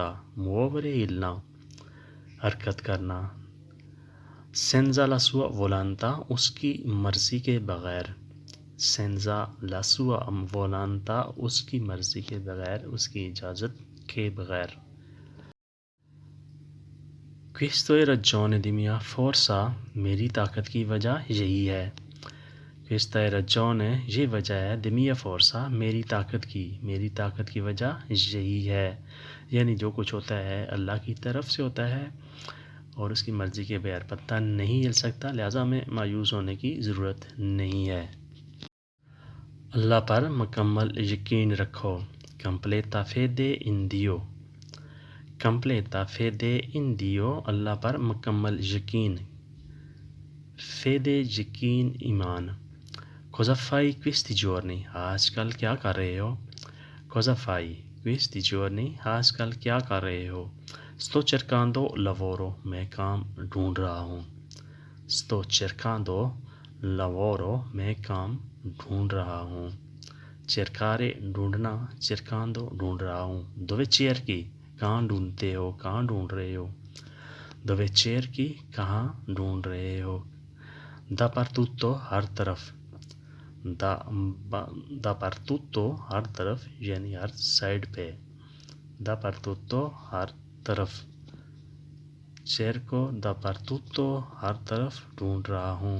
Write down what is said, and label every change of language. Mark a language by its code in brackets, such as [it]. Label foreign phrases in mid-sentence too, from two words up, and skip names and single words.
[hi] Muovere, हिलना, हरकत करना। [it] Senza la sua volontà, [hi] उसकी मर्जी के बगैर। [it] Senza la sua volontà, [hi] उसकी मर्जी के बगैर, उसकी इजाज़त के बगैर। [it] Questo è ragione di mia forza, [hi] मेरी ताकत की वजह यही है। [it] Questa è ragione, [hi] ये वजह है, [it] di mia forza, [hi] मेरी ताकत की वजह यही है। यानी जो कुछ होता है अल्लाह की तरफ से होता है और उसकी मर्ज़ी के बगैर पत्ता नहीं हिल सकता, लिहाजा हमें मायूस होने की ज़रूरत नहीं है। अल्लाह पर मुकम्मल यकीन रखो। [it] Completa fede in Dio, completa fede in Dio, [hi] अल्लाह पर मुकम्मल यकीन। Fede, यकीन, ईमान। [it] Cosa fai questi giorni? [hi] आजकल क्या कर रहे हो? [it] Cosa fai questi giorni? [hi] आजकल क्या कर रहे हो? [it] Sto cercando lavoro, [hi] मैं काम ढूंढ रहा हूँ। [it] Sto cercando lavoro, [hi] मैं काम ढूंढ रहा हूँ। Cercare, ढूंढना, cercando, ढूंढ रहा हूँ। [it] Dove cerchi? [hi] कहाँ ढूंढते हो, कहाँ ढूंढ रहे हो? [it] Dove cerchi, [hi] कहाँ ढूंढ रहे हो? Dappertutto, हर तरफ। Dappertutto, हर तरफ, यानी हर साइड पे। Dappertutto, हर तरफ। [it] Cerco dappertutto, [hi] हर तरफ ढूंढ रहा हूँ।